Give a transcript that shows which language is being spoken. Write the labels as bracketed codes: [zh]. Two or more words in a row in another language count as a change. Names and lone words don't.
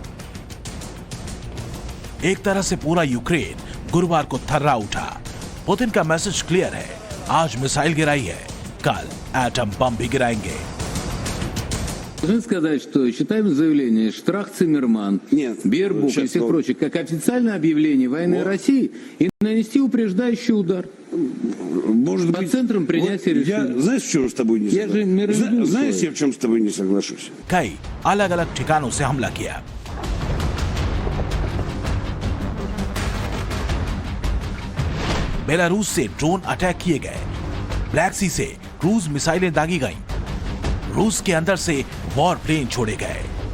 [hi] एक तरह से पूरा यूक्रेन गुरुवार को थर्रा उठा। पुतिन का [en] message clear [hi] है, आज मिसाइल गिराई है, कल एटम बम भी गिराएंगे। [ru] Должны сказать, что считаем заявление Штрах, Циммерман, Бербук и всех прочих как официальное объявление войны России и нанести упреждающий удар. Может По быть, центрам принятия решений. Знаешь, в чем с тобой не Я же миролюбивый Знаешь, человек. я в чем с тобой не соглашусь? [hi] कई अलग अलग ठिकानों से हमला किया। बेलारूस से [en] drone attack [hi] किए गए, ब्लैक सी से क्रूज मिसाइलें दागी गईं, रूस के अंदर से [en] war plane [hi] छोड़े गए।